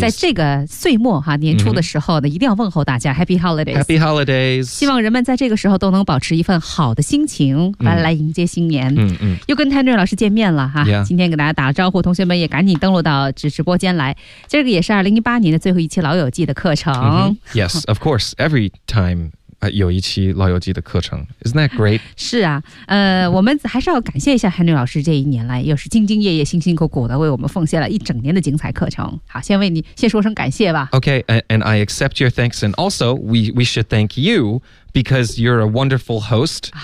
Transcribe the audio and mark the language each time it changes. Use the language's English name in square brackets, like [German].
[Chinese] 在这个岁末哈年初的时候呢、mm-hmm. 一定要问候大家 [English] Happy holidays， Happy holidays， [Chinese] 希望人们在这个时候都能保持一份好的心情、mm-hmm. 来迎接新年、 mm-hmm. 又跟 Henry 老师见面了哈、 yeah. 今天给大家打个招呼，同学们也赶紧登录到直播间来，这个也是2018年的最后一期老友记的课程、mm-hmm. Yes of course every timeyou each law yoji the kuchung. [English] Isn't that great? [Chinese] 是啊，我们还是要感谢一下 Henry 老师，这一年来又是兢兢业业辛辛苦苦的为我们奉献了一整年的精彩课程。好，先为你先说声感谢吧。 [English] Okay, and I accept your thanks. And also, we should thank you because you're a wonderful host.